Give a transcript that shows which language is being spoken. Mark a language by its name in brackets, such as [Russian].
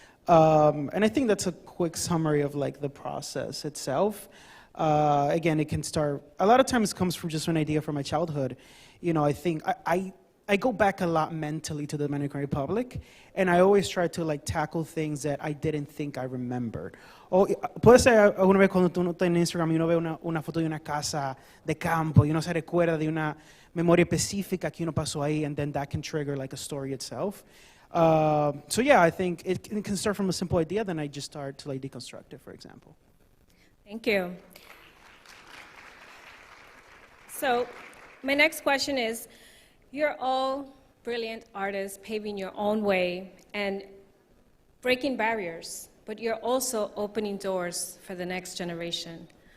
[English] And I think that's a quick summary of like the process itself. Again, it can start, a lot of times it comes from just an idea from my childhood. You know, I think I go back a lot mentally to the Dominican Republic, and I always try to like tackle things that I didn't think I remembered. [Spanish] O puede ser alguna vez cuando tú no estás en Instagram y uno ve una foto de una casa de campo y uno se recuerda de una memoria específica que uno pasó ahí, [English] and then that can trigger like a story itself. So yeah, I think it can start from a simple idea, then I just start to like deconstruct it, for example. Thank you. So my next question is, you're all brilliant artists paving your own way and breaking barriers, but you're also opening doors for the next generation.